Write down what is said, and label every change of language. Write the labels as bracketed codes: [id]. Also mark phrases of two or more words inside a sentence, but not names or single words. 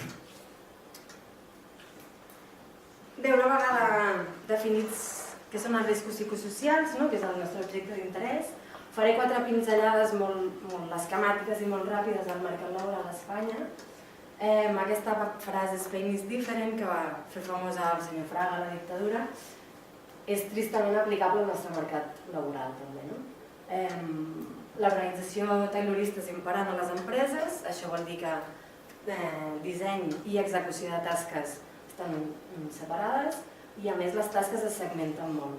[ca] Bé, una vegada definits què són els riscos psicosocials, que és el nostre objecte d'interès, faré 4 pinzellades molt esquemàtiques i molt ràpides del mercat laboral a Espanya. Aquesta frase [en] Spain is different, [ca] que va fer famosa el senyor Fraga a la dictadura, és tristament aplicable al nostre mercat laboral també. L'organització taylorista és imperant a les empreses, això vol dir que disseny i execució de tasques estan separades i a més les tasques es segmenten molt.